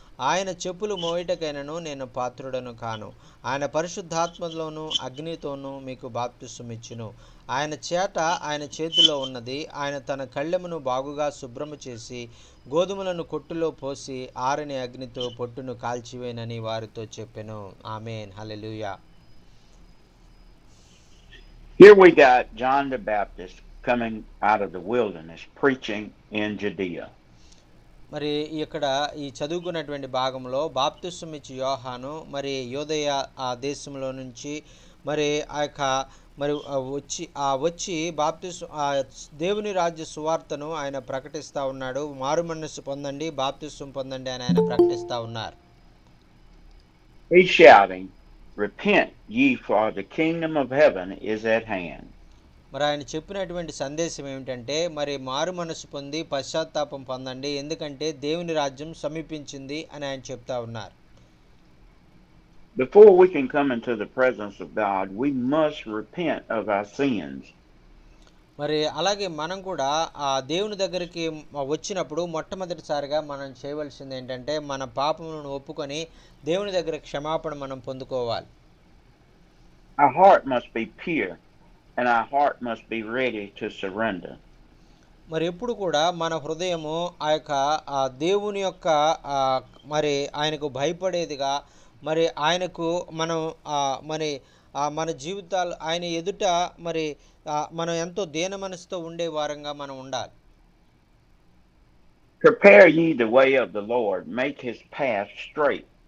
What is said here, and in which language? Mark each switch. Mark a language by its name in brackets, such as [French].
[Telugu] ఆయన చెప్పులు మోయుటకైనను నేను పాత్రుడను కాను. ఆయన పరిశుద్ధాత్మలోను అగ్నితోనూ మీకు బాప్తిసం ఇచ్చును. ఆయన చేతిలో ఉన్నది. ఆయన తన కళ్ళెమును బాగుగా శుభ్రము చేసి గోధుమలను కొట్టులో పోసి ఆరని అగ్నితో పొట్టును కాల్చివేనని వారితో చెప్పెను. ఆమేన్. హల్లెలూయా. [English] Here we got John the Baptist coming out of the wilderness preaching in Judea. [Telugu] మరి ఇక్కడ ఈ చదువుకున్నటువంటి భాగంలో బాప్తిసం ఇచ్చి యోహాను మరి యోదయ ఆ దేశంలో నుంచి మరి ఆ యొక్క మరి వచ్చి బాప్తిసం దేవుని రాజ్య సువార్తను ఆయన ప్రకటిస్తూ ఉన్నాడు. మారు మనస్సు పొందండి, బాప్తిసం పొందండి అని ఆయన ప్రకటిస్తూ ఉన్నారు. [English] He's shouting, "Repent ye, for the kingdom of heaven is at hand." [Telugu] మరి ఆయన చెప్పినటువంటి సందేశం ఏమిటంటే, మరి మారు మనసు పొంది పశ్చాత్తాపం పొందండి, ఎందుకంటే దేవుని రాజ్యం సమీపించింది అని ఆయన చెప్తా ఉన్నారు. [English] Before we can come into the presence of God, we must repent of our sins. [Telugu] మరి అలాగే మనం కూడా ఆ దేవుని దగ్గరికి వచ్చినప్పుడు మొట్టమొదటిసారిగా మనం చేయవలసింది ఏంటంటే మన పాపములను ఒప్పుకొని దేవుని దగ్గర క్షమాపణ మనం పొందుకోవాలి. [English] Our heart must be pure and our heart must be ready to surrender. [Telugu] మరి ఎప్పుడు కూడా మన హృదయము ఆ యొక్క దేవుని యొక్క మరి ఆయనకు భయపడేదిగా, మరి ఆయనకు మనం మరి మన జీవితాలు ఆయన ఎదుట మరి మనం ఎంతో దీన మనసుతో ఉండే వారంగా మనం ఉండాలి. [English] Prepare ye the way of the Lord, make his path straight.